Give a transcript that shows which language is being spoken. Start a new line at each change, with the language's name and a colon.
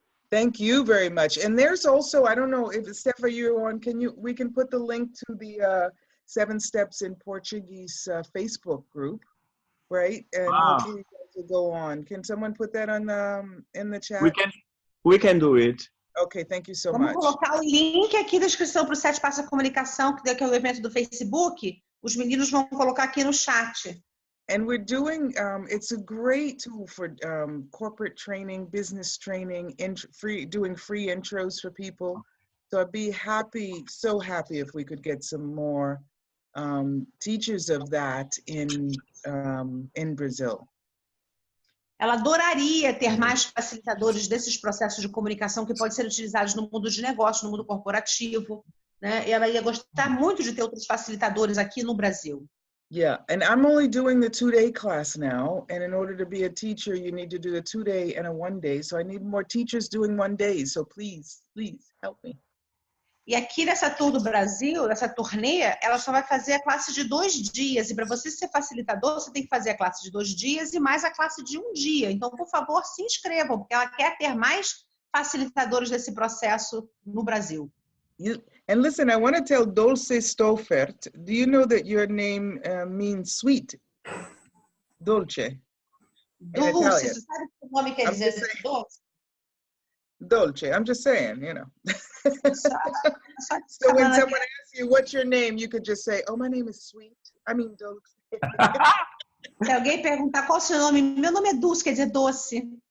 English: Thank you very much. And there's also, I don't know if Steph, you're on, we can put the link to the 7 Steps in Portuguese Facebook group, right? And hopefully you guys will go on. Can someone put that on in the chat? We can do it. Okay, thank you so
Portuguese: Vamos
English: much.
Portuguese: colocar o link aqui da inscrição para o 7 Passos da Comunicação, que é o evento do Facebook. Os meninos vão colocar aqui no chat.
English: And we're doing, it's a great tool for corporate training, business training, doing free intros for people. So I'd be happy, so happy if we could get some more teachers of that in Brazil.
Portuguese: Ela adoraria ter mais facilitadores desses processos de comunicação que podem ser utilizados no mundo de negócio, no mundo corporativo, né? E ela ia gostar muito de ter outros facilitadores aqui no Brasil.
English: Yeah, and I'm only doing the 2-day class now, and in order to be a teacher, you need to do a 2-day and a 1-day. So I need more teachers doing 1 day. So please help me.
Portuguese: E aqui nessa tour do Brasil, nessa turnê, ela só vai fazer a classe de 2 dias. E para você ser facilitador, você tem que fazer a classe de 2 dias e mais a classe de 1 dia. Então, por favor, se inscrevam, porque ela quer ter mais facilitadores desse processo no Brasil.
English: And listen, I want to tell Dolce Stoffert, do you know that your name means sweet? Dolce.
Portuguese: Dulce, você sabe que o nome quer dizer doce?
English: Dolce, I'm just saying, you know. So when someone asks you, what's your name? You could just say, oh, my name is Sweet. I mean, Dolce.
Portuguese: Se alguém perguntar qual é o seu nome, meu nome é Dulce, quer dizer doce.